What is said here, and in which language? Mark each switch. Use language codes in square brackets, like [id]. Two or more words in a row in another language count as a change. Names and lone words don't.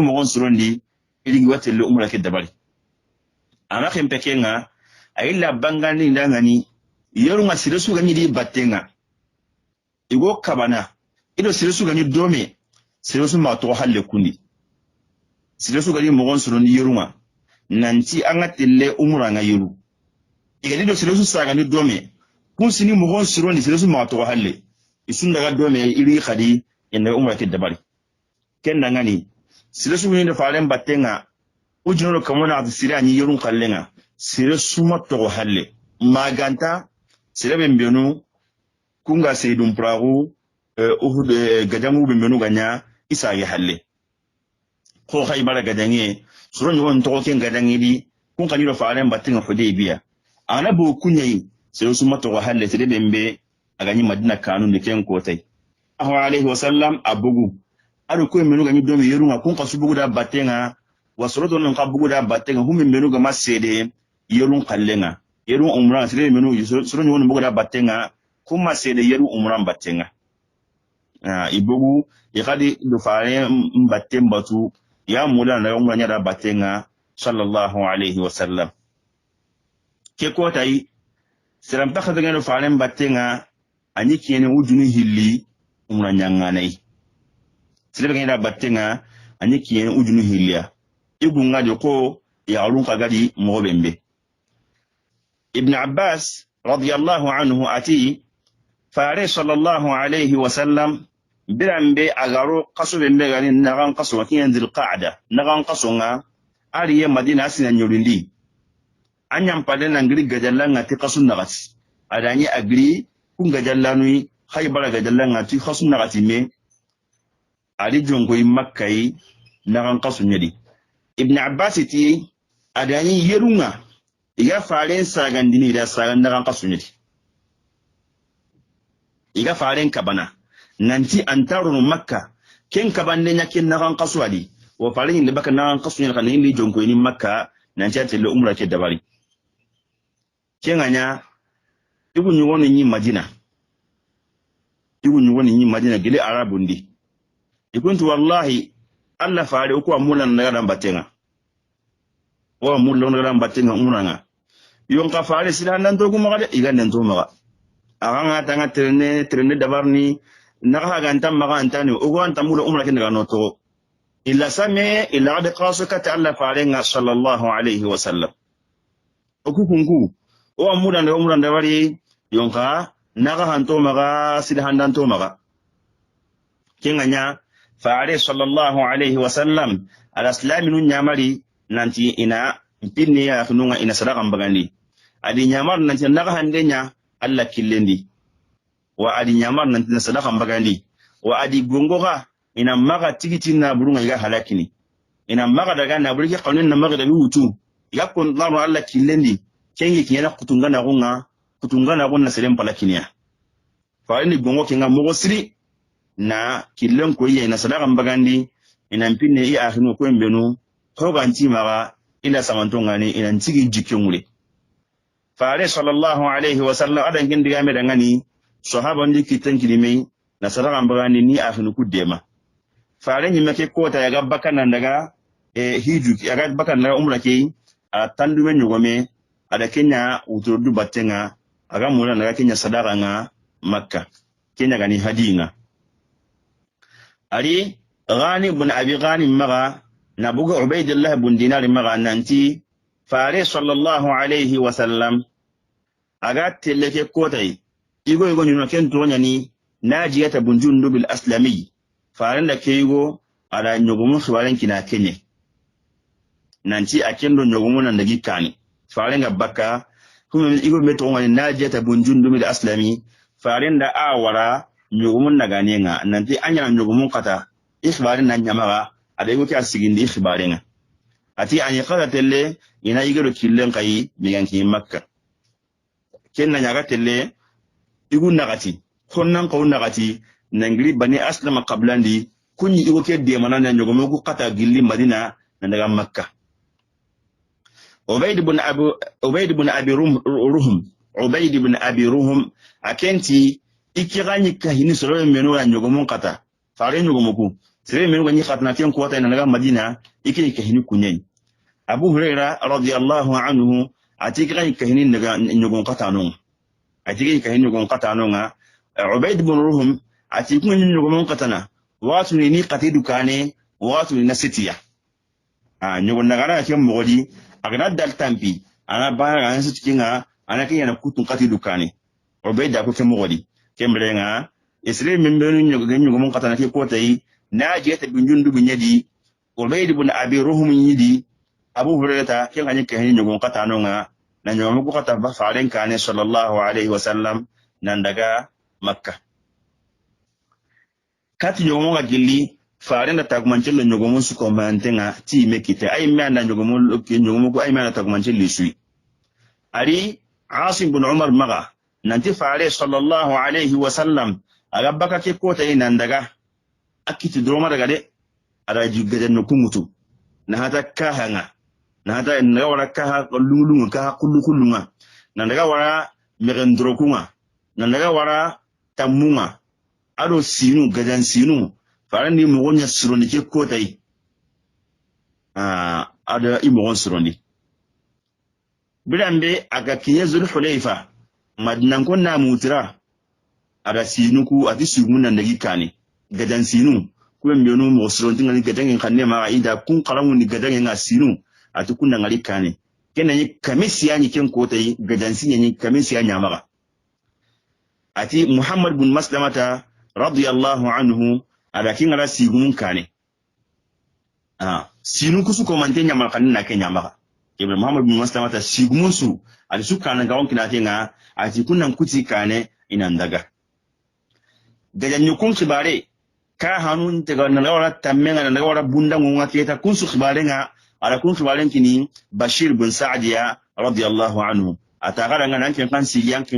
[snk] mo gonsurondi irigi watelle umra ke dabari ana kempekenga ayilla bangani ndangani yorunga siresu ganyi di batenga igo kabana ido siresu ganyi dome siresu ma to halle kundi siresu ganyi mogon suru ni yorunga nanti anga telle umra nga yoru igadi do siresu sa ganyi dome kun sini mogon suru ni siresu ma to halle isun daga dome iri khadi inda umra ke dabari ken ngani siresu ni da faren batenga ujino kamona abisiri anyi yorun kallenga sire suma to halle maganta sire bembenu kunga seydum pragu gajangu bembenu ganya isa ya halle ko Khaybar gajangi suro nyon to ken gajangi di kun kaniro faalen batin Hudaybiya ana bo kunyai sire suma to halle sire bembe aganyi Madina kanun de ken kotai [ar] عليه وسلم [snk] abugu ado ko menu ga mi domi yerunga kun kasu bugu da batenga wasoroto non ka bugu da batenga hum menu ga masede yerun kallenga yerun umran sire menu soro ni won bugu da batenga kun masede yerun umran batenga ibugu yakadi do faare mbatem batu ya mula na umran ya da batenga [ar] صلى الله عليه وسلم [snk] ke ko tay siram ta khadaga no faare mbatenga anyi kiyene wujunu hilli umran nyanganai sile ngenda batenga anyi kiyene wujunu hilliya igunga de ko ya alun kagadi mo bembe ibn abbas [ar] رضي الله عنه [snk] ati faare [ar] صلى الله عليه وسلم [snk] birambe agaro kaso bembe gani nagan kaso kiyen dil qa'da nagan kaso nga ariye madina asina nyolindi anyam pade na ngiri gajallanga ti kaso nagati adani agri kun gajallanui khaybara gajallanga ti kaso nagati me ali jongo makkai nagan kaso nyedi ibn abbas ti adani yerunga iga faren sagandini da sagan nagan kaso nyedi iga faren kabana nanti antaru makka ken kabande nyakin nagan kaso ali wa faren le baka nagan kaso nyaka ni jongo ni makka nanti atele umra ke dabari kenganya ibu nyuwoni ni madina gele arabundi ikuntu wallahi alla faare ko amulan na batenga wa mulan na batenga umranga yon ka faare sila nan to kuma gade iga nan to maga aga tanga trene dabarni naga ganta maga antani o go anta mula umra kin daga noto illa same illa ad qasaka ta alla faare nga [ar] صلى الله عليه وسلم [snk] o kukungu o amulan na umran dabari yon ka naga hanto maga sila handan to maga kenganya faare [ar] صلى الله عليه وسلم [snk] ala islamin nyamari nanti ina pinni ya kununga ina sadaka mbagandi adi nyamar nanti naga handenya alla killendi wa adi nyamar nanti sadaka mbagandi wa adi gongoga ina maga tikiti na burunga iga halakini ina maga daga na burike kanun na maga da lutu yakon naru alla killendi kengi kinyana kutungana gunna serem palakinia fa ni gongo kinga mogo siri na killen ko yi na sadaka mbagandi ina mpinne i akhinu ko mbenu hoga ntimaga ila samantonga ni ina ntigi jikyungule faare [ar] صلى الله عليه وسلم [snk] adan gindi game da ngani sahaba ndi kitan kilime na sadaka mbagandi ni akhinu ku dema faare ni make kota ya gabaka nan daga hiju ya gabaka na umra ke a tandume nyugome ada kenya uturdu batenga aga mula na kenya sadaka nga makka kenya gani hadinga ali Ghani bin Abi Ghani maga na buga Ubaydillah bin Dinar maga nanti faare [ar] صلى الله عليه وسلم [snk] aga teleke kotai igo nyuna ken tonya ni najiyata bin Jundub al-Aslami faare da keigo ala nyogumu khibaren kina kenye nanti akendo nyogumu nan dagi kani faare nga bakka kuma igo meto ngani najiyata bin Jundub al-Aslami faare da awara nyogumun nagane nga nanti anya nyogumun kata ikhbarin nan nyamaga adego kya sigindi ikhbarenga ati anyi qala telle ina igero killen kai miganki makka kenna nyaga telle igu nagati konnan ko nagati nangri bani aslama qablandi kunyi igo ke de manana nyogumun ku kata gilli madina nan daga makka ubayd ibn abi ruhum akenti ikirani kahini soro meno ya nyogomun kata fare nyogomuku sere meno ganyi khatna tiyan kuwata ina daga madina ikini kahini kunyen abu huraira [ar] رضي الله عنه [snk] atikirani kahini daga nyogon kata non atikirani kahini nyogon kata non ubayd ibn ruhum atikun nyogomun kata na watu ni qatidu kane watu ni nasitiya nyogon daga na kiyam mogodi agna dal tampi ana bana ga sitikinga ana kiyana kutun qatidu kane ubayd da ko ke mogodi kembrenga isre membenu nyugo mon katana ke kotai najiyata binjundu binyadi Ubayd ibn Abi Ruhum yidi Abu Hurairah ke ngani ke nyugo katano nga na nyugo ko kata ba faren kane [ar] صلى الله عليه وسلم [snk] nan daga makka kati nyugo nga gilli faren da tagmancin nyugo mon su ko mantenga ti mekite ay me anda nyugo mon ko ay me anda tagmancin lisui ari Asim ibn Umar maga nanti faare [ar] صلى الله عليه وسلم [snk] aga baka ke kota ina ndaga akiti droma daga de ada ju gadan no kumutu na hata kahanga na hata na wara kaha lulunga kaha kullukulunga na daga wara merendrokunga na daga wara tamunga ado sinu gadan sinu farandi mo wonya suroni ke kotai ada imo suroni bilambe aga kinyezul hulaifa madnan konna mutira ada sinu ku ati sugun nan dagi kane gadan sinu ku mbiyonu mo suronti ngani gadan kanne ma ida kun qaramu ni gadan nga sinu ati kunna ngali kane kenan kamisiya ni ken kotai gadan sinu ni kamisiya nyamaga ati Muhammad bin Maslamata [ar] رضي الله عنه [snk] ada kingara sigun kane sinu kusu ko mante nyama kanne na ken nyamaga kebe Muhammad bin Maslamata sigun su ati su kana ga won kinate nga ati kunnan kuti kane ina ndaga gajan yukun khibare ka hanun daga na wara tammenga na wara bunda ngunga keta kun su khibare nga ala kun khibare kini Bashir bin Sa'diya [ar] رضي الله عنه [snk] atagara nga nan kan siyan kin